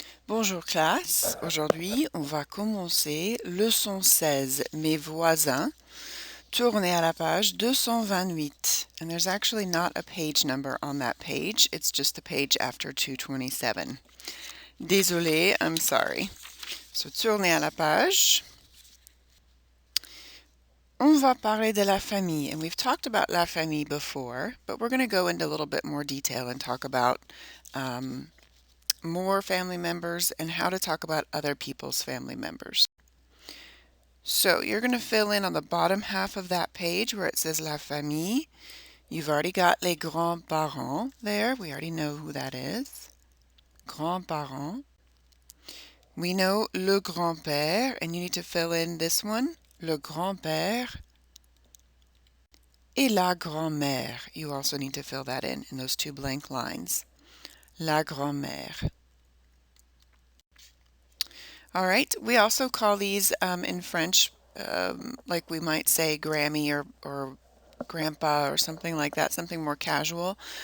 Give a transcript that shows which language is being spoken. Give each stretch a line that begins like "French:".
French: Bonjour classe, aujourd'hui on va commencer leçon 16, mes voisins. Tournez à la page 228.
English: And there's actually not a page number on that page, it's just the page after 227.
French: Désolé,
English: I'm sorry. So
French: tournez à la page. On va parler de la famille,
English: and we've talked about la famille before, but we're going to go into a little bit more detail and talk about more family members and how to talk about other people's family members. So you're going to fill in on the bottom half of that page where it says la famille. You've already got
French: les grands-parents
English: there. We already know who that is. Grands-parents. We know
French: le grand-père,
English: and you need to fill in this one.
French: Le grand-père et la grand-mère.
English: You also need to fill that in those two blank lines.
French: La grand-mère.
English: All right, we also call these in French, like we might say Grammy or Grandpa or something like that, something more casual.